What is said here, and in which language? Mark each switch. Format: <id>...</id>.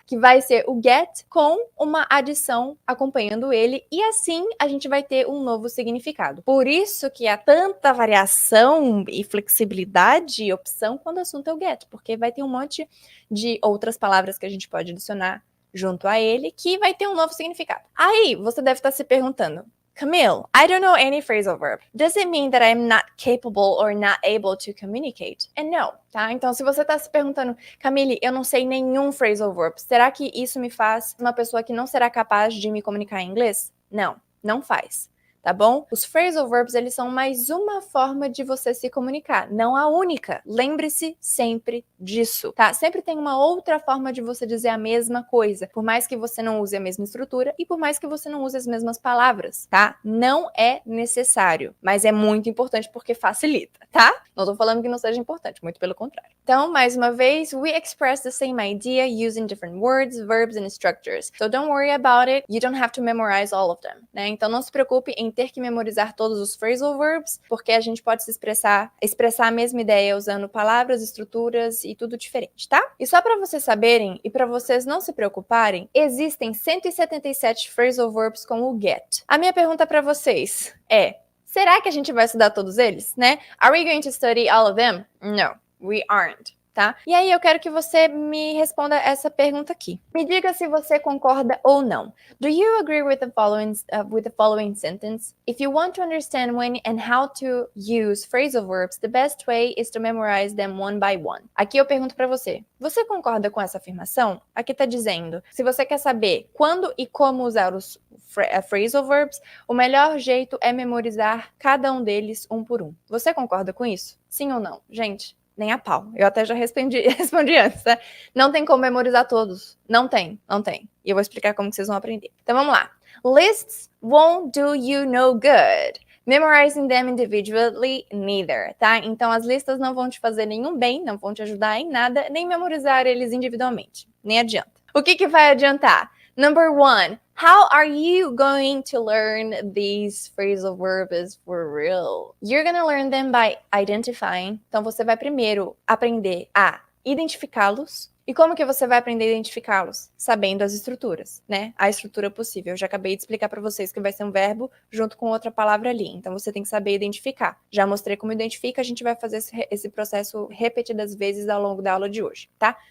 <pt>Que vai ser o get com uma adição acompanhando ele, e assim a gente vai ter um novo significado. Por isso que há tanta variação e flexibilidade e opção quando o assunto é o get, porque vai ter um monte de outras palavras que a gente pode adicionar junto a ele, que vai ter um novo significado. Aí, você deve estar se perguntando, Camille,</pt> <en>I don't know any phrasal verb. Does it mean that I'm not capable or not able to communicate? And no, tá?</en> <pt>Então, se você está se perguntando, Camille, eu não sei nenhum phrasal verb, será que isso me faz uma pessoa que não será capaz de me comunicar em inglês? Não, não faz. Tá bom? Os phrasal verbs, eles são mais uma forma de você se comunicar, não a única. Lembre-se sempre disso, tá? Sempre tem uma outra forma de você dizer a mesma coisa, por mais que você não use a mesma estrutura e por mais que você não use as mesmas palavras, tá? Não é necessário, mas é muito importante porque facilita, tá? Não tô falando que não seja importante, muito pelo contrário. Então, mais uma vez,</pt> <en>we express the same idea using different words, verbs and structures. So don't worry about it, you don't have to memorize all of them, né?</en> <pt>Então não se preocupe em ter que memorizar todos os phrasal verbs, porque a gente pode se expressar a mesma ideia usando palavras, estruturas e tudo diferente, tá? E só para vocês saberem e para vocês não se preocuparem, existem 177 phrasal verbs com o get. A minha pergunta para vocês é: será que a gente vai estudar todos eles, né?</pt> <en>Are we going to study all of them? No, we aren't. Tá?</en> <pt>E aí eu quero que você me responda essa pergunta aqui. Me diga se você concorda ou não.</pt> <en>Do you agree with the following sentence? If you want to understand when and how to use phrasal verbs, the best way is to memorize them one by one.</en> <pt>Aqui eu pergunto para você. Você concorda com essa afirmação? Aqui tá dizendo, se você quer saber quando e como usar os phrasal verbs, o melhor jeito é memorizar cada um deles um por um. Você concorda com isso? Sim ou não? Gente, nem a pau. Eu até já respondi antes, né? Não tem como memorizar todos. Não tem. E eu vou explicar como que vocês vão aprender. Então vamos lá.</pt> <en>Lists won't do you no good. Memorizing them individually, neither, tá?</en> <pt>Então as listas não vão te fazer nenhum bem, não vão te ajudar em nada, nem memorizar eles individualmente. Nem adianta. O que vai adiantar?</pt> <en>Number 1. How are you going to learn these phrasal verbs for real? You're gonna learn them by identifying.</en> <pt>Então, você vai primeiro aprender a identificá-los. E como que você vai aprender a identificá-los? Sabendo as estruturas, né? A estrutura possível. Eu já acabei de explicar para vocês que vai ser um verbo junto com outra palavra ali. Então, você tem que saber identificar. Já mostrei como identifica, a gente vai fazer esse processo repetidas vezes ao longo da aula de hoje, tá?</pt>